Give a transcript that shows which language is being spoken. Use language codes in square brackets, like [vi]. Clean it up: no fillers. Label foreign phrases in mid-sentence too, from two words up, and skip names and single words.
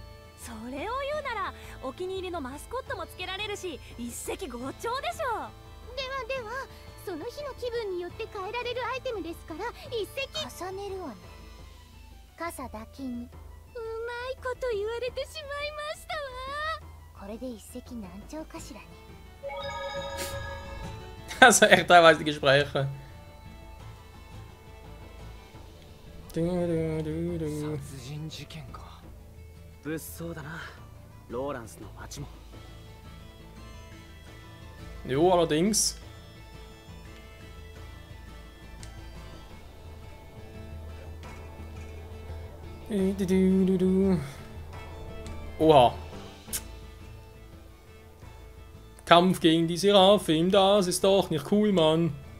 [ja] それを言うならお気に入りのマスコットもつけられるし一石五鳥でしょう。ではその日の気分によって変えられるアイテムですから一石重ねるわね。傘だけにうまいこと言われてしまいましたわ。これで一石何鳥かしらね。 [de] Also echt teilweise die Gespräche. [ja] 殺人事件か。物騒だな。ローランスの町も。 [de] Jo, allerdings. Oha. Kampf gegen die Seraphim, das ist doch nicht cool, Mann.